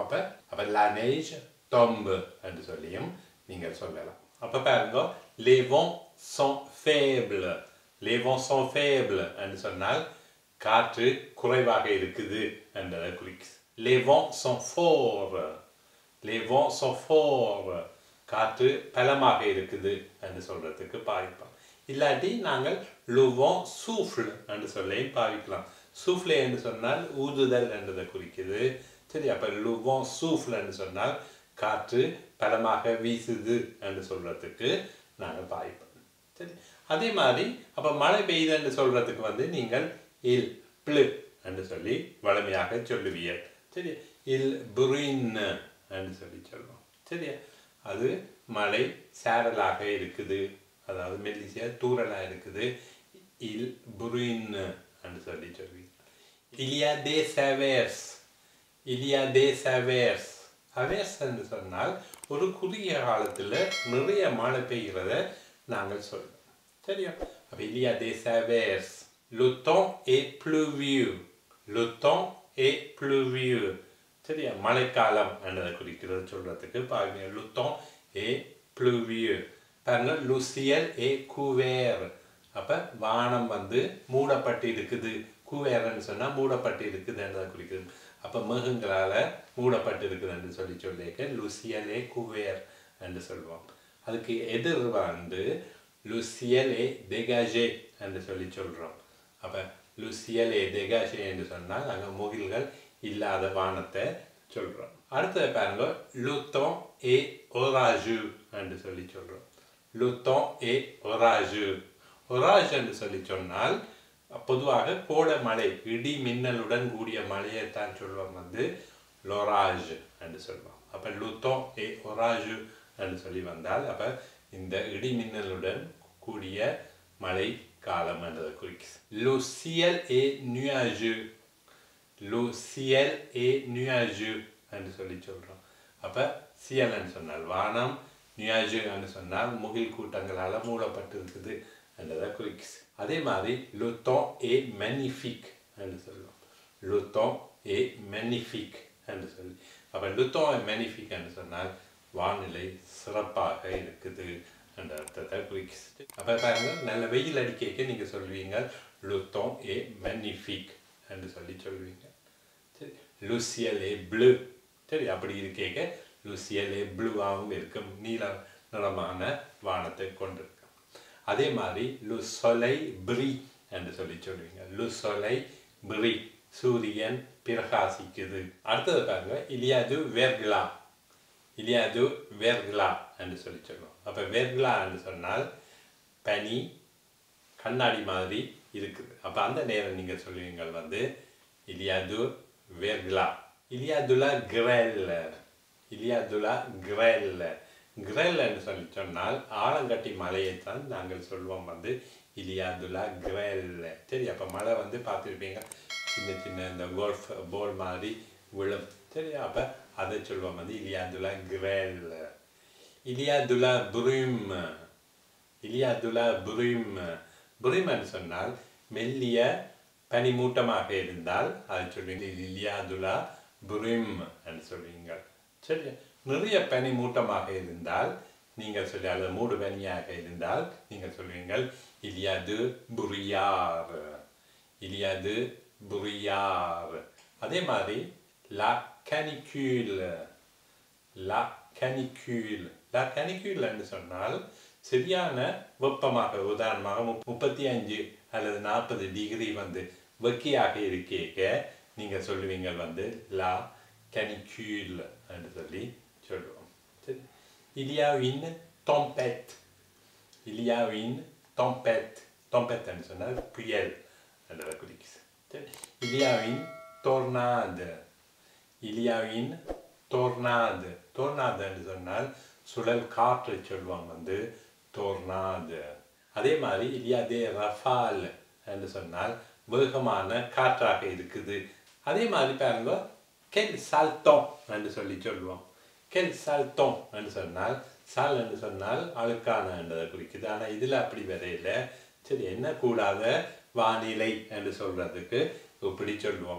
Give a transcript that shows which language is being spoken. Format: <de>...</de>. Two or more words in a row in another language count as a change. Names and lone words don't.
<ta>அப்போ</ta> <fr>la neige tombe</fr> <ta>என்று சொல்லியும் நீங்கள் சொல்லலாம். அப்போ பாருங்க,</ta> <fr>les vents sont faibles. les vents sont faibles</fr> <ta>என்று சொன்னால் காற்று குறைவாக இருக்குது என்றதை குறிக்குது.</ta> <fr>les vents sont forts. les vents sont forts.</fr> <ta>காற்று பலமாக இருக்குது என்று சொல்றதுக்கு பாவிப்போம். இல்லாட்டி நாங்கள்</ta> <fr>le vent souffle</fr> <ta>என்று சொல்லையும் பாவிக்கலாம். souffle என்று சொன்னால் ஊதுதல் என்றதை குறிக்குது. சரி, அப்போ</ta> <fr>le vent souffle</fr> <ta>என்று சொன்னால் காற்று பலமாக வீசுது என்று சொல்றதுக்கு நாங்கள் பாவிப்போம். சரி, அதே மாதிரி அப்போ மழை பெய்யுது என்று சொல்றதுக்கு வந்து நீங்கள்</ta> <fr>il pleut</fr> <ta>என்று சொல்லி வலிமையாக சொல்லுவீர்கள். சரி,</ta> <fr>il bruine</fr> <ta>என்று சொல்லி சொல்லுவோம். சரியா, அது மழை சாரலாக இருக்குது, அதாவது மெல்லிசையா தூரலாக இருக்குது.</ta> <fr>il bruine</fr> <ta>என்று சொல்லி சொல்லுவீங்க.</ta> <fr>il y a des averses. il y a des averses.</fr> <ta>averses என்று சொன்னால் ஒரு குறுகிய காலத்தில் நிறைய மழை பெய்கிறத நாங்கள் சொல்லுவோம். சரியா, அப்போ</ta> <fr>il y a des averses. le temps est pluvieux. le temps est pluvieux.</fr> <ta>சரியா, மழைக்காலம் என்றதை குறிக்கிறது சொல்றதுக்கு பாருங்க,</ta> <fr>le temps est pluvieux. பாருங்க, le ciel est couvert.</fr> <ta>அப்போ வானம் வந்து மூடப்பட்டு இருக்குது. couvert சொன்னால் மூடப்பட்டு இருக்குது என்றதை குறிக்கிறது. அப்போ மேகங்களால் மூடப்பட்டு இருக்குது என்று சொல்லிக்க</ta> <fr>le ciel est couvert</fr> <ta>என்று சொல்லுவோம். அதுக்கு எதிர் வந்து</ta> <fr>le ciel est dégagé</fr> <ta>என்று சொல்கிறோம். அப்போ</ta> <fr>le ciel est dégagé</fr> <ta>என்று சொன்னால் நாங்கள் முகில்கள் இல்லாத வானத்தை சொல்கிறோம். அடுத்தது பாருங்க,</ta> <fr>le temps est orageux</fr> <ta>என்று சொல்கிறோம்.</ta> <fr>le temps est orageux.</fr> <ta>orage என்று சொன்னால் பொதுவாக கோடை மழை, இடி மின்னலுடன் கூடிய மழையை தான் சொல்லுவோம் வந்து l'orage என்று சொல்லுவோம். அப்போ</ta> <fr>le temps est orageux</fr> <ta>என்று சொல்லி வந்தால் அப்போ இந்த இடி மின்னலுடன் கூடிய மழை காலம் என்றதை குறிக்குது.</ta> <fr>le ciel est nuageux. le ciel est nuageux</fr> <ta>என்று சொல்கிறோம். அப்போ ciel என்று சொன்னால் வானம், nuageux என்று சொன்னால் முகில் கூட்டங்களால் மூடப்பட்டு இருக்குது என்றதை குறிக்குது. அதே மாதிரி</ta> <fr>le temps est magnifique</fr> <ta>என்று சொல்லுவோம்.</ta> <fr>le temps est magnifique</fr> <ta>என்று சொல்லி அப்போ</ta> <fr>le temps est magnifique</fr> <ta>என்று சொன்னால் வானிலை சிறப்பாக இருக்குது என்ற அர்த்தத்தை குறிக்குது. அப்போ பாருங்க, நல்ல வெயில் அடிக்க நீங்கள் சொல்வீங்க</ta> <fr>le temps est magnifique</fr> <ta>என்று சொல்லுவீங்க. சரி,</ta> <fr>le ciel est bleu.</fr> <ta>சரி, அப்படி இருக்க</ta> <fr>le ciel est bleu-</fr> <ta>ஆகவும் இருக்கும், நீல நிறமான வானத்தை கொண்டிருக்கும். அதே மாதிரி</ta> <fr>le soleil brille</fr> <ta>என்று சொல்லுவீங்க.</ta> <fr>le soleil brille,</fr> <ta>சூரியன் பிரகாசிக்குது. அடுத்தது பாருங்க,</ta> <fr>il y a du verglas. il y a du verglas</fr> <ta>என்று சொல்லுவோம். அப்போ verglas என்று சொன்னால் பனி கண்ணாடி மாதிரி இருக்குது. அப்போ அந்த நேரம் நீங்கள் சொல்லுவீங்க வந்து</ta> <fr>il y a du verglas. il y a de la grêle. il y a de la grêle.</fr> <ta>grêle என்று சொன்னால் ஆலங்கட்டி மலையைத்தான் நாங்கள் சொல்லுவோம் வந்து</ta> <fr>il y a de la grêle.</fr> <ta>சரி, அப்போ மழை வந்து பார்த்துருப்பீங்க, சின்ன சின்ன இந்த</ta> <en>golf ball</en> <ta>மாதிரி விழும். சரி, அப்போ அதை சொல்லுவோம் வந்து</ta> <fr>il y a de la grêle. il y a de la brume. il y a de la brume.</fr> <ta>brume என்று சொன்னால் மெல்லிய பனிமூட்டமாக இருந்தால் அதை சொல்வீங்க</ta> <fr>il y a de la brume</fr> <ta>என்று சொல்வீங்க. சரி, நிறைய பனிமூட்டமாக இருந்தால் நீங்கள் சொல்லி, அல்லது மூடு பனியாக இருந்தால் நீங்கள் சொல்வீங்கள்</ta> <fr>il y a de brouillard. il y a de brouillard. அதே மாதிரி la canicule. la canicule. la canicule</fr> <ta>என்று சொன்னால் சரியான வெப்பமாக, உதாரணமாக 35 அல்லது 40 டிகிரி வந்து வெக்கையாக இருக்க நீங்கள் சொல்லுவீங்க வந்து la canicule என்று சொல்லி சொல்லுவோம். சரி,</ta> <fr>il y a une tempête. il y a une tempête.</fr> <ta>tempête என்று சொன்னால் புயல் என்றதை குறிக்குது. சரி,</ta> <fr>il y a une tornade. Il y a une tornade.</fr> <ta>Tornade என்று சொன்னால் சுழல் காற்று சொல்லுவாங்க வந்து tornade. அதே மாதிரி</ta> <fr>il y a des rafales</fr> <ta>என்று சொன்னால் வேகமான காற்றாக இருக்குது. அதே மாதிரி பாருங்க</ta> <fr>quel salton</fr> <ta>என்று சொல்லுவோம்.</ta> <fr>quel salton</fr> <ta>என்று சொன்னால் சால் என்று சொன்னால் அழுக்கான என்றதை குறிக்குது. ஆனால் இதில் அப்படி வரையில சரி என்ன கூடாத வானிலை என்று சொல்றதுக்கு இப்படி சொல்லுவோம்.</ta>